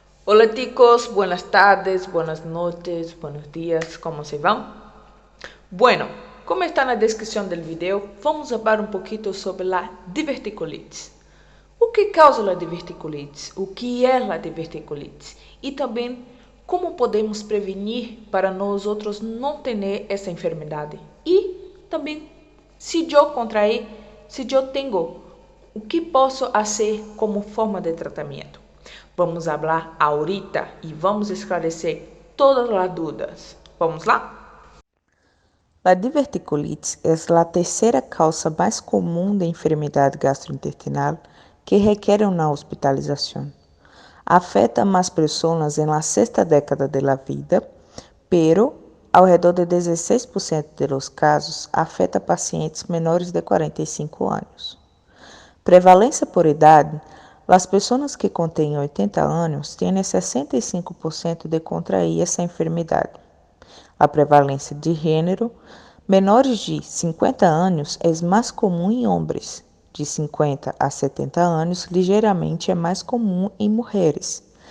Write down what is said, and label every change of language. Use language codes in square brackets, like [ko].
[es] Hola chicos, buenas tardes, buenas noches, buenos días, ¿cómo se van? [pt] Bueno, como está na descrição do vídeo, vamos falar um pouquinho sobre a diverticulite. O que causa a diverticulite? O que é a diverticulite? E também como podemos prevenir para nós outros não ter essa enfermidade? E também, se eu contrair, se eu tenho, o que posso fazer como forma de tratamento? Vamos falar ahorita e vamos esclarecer todas as dúvidas. Vamos lá? [es] La diverticulite es la tercera causa más común de enfermedad gastrointestinal que requiere una hospitalización. Afecta a más personas en la sexta década de la vida, pero alrededor de 16% de los casos [pt] afeta pacientes menores de 45 anos. Prevalência por idade, as pessoas que contêm 80 anos têm 65% de contrair essa enfermidade. A prevalência de gênero, menores de 50 anos é mais comum em homens, de 50 a 70 anos ligeiramente é mais comum em mulheres.